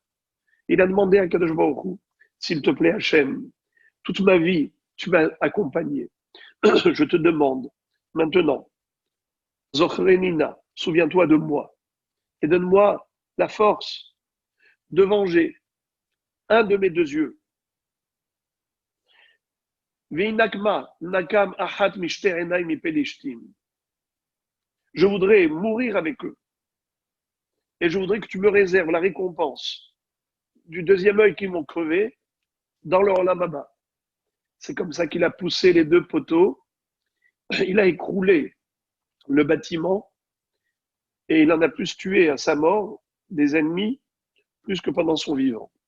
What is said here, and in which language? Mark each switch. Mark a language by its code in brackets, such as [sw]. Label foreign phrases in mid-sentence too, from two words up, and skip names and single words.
[fr] Il a demandé à Kadosh Baruch Hu, s'il te plaît Hachem, toute ma vie, tu m'as accompagné. Je te demande maintenant, Zochrenina, souviens-toi de moi et donne-moi la force de venger un de mes 2 yeux. [he] ואנקמה, נקם אחת משתי עיני מפלשתים. [fr] Je voudrais mourir avec eux. Et je voudrais que tu me réserves la récompense du 2e œil qu'ils m'ont crevé dans leur lamaba. C'est comme ça qu'il a poussé les 2 poteaux. Il a écroulé le bâtiment et il en a plus tué à sa mort des ennemis plus que pendant son vivant.